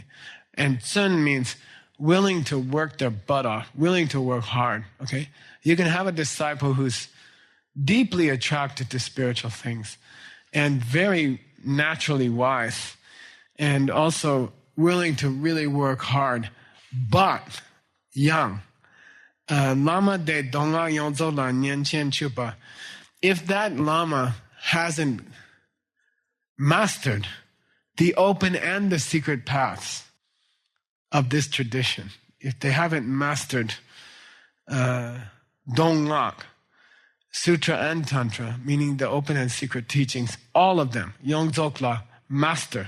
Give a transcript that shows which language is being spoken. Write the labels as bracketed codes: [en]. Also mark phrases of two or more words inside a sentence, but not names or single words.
[en] And Tsun means willing to work their butt off, willing to work hard, okay? You can have a disciple who's deeply attracted to spiritual things and very naturally wise and also willing to really work hard, but young. [bo] Lama de donga yonzo la nian chen chupa. [en] If that lama hasn't mastered the open and the secret paths of this tradition, if they haven't mastered Donglak, Sutra and Tantra, meaning the open and secret teachings, all of them, Yongdzokla, master.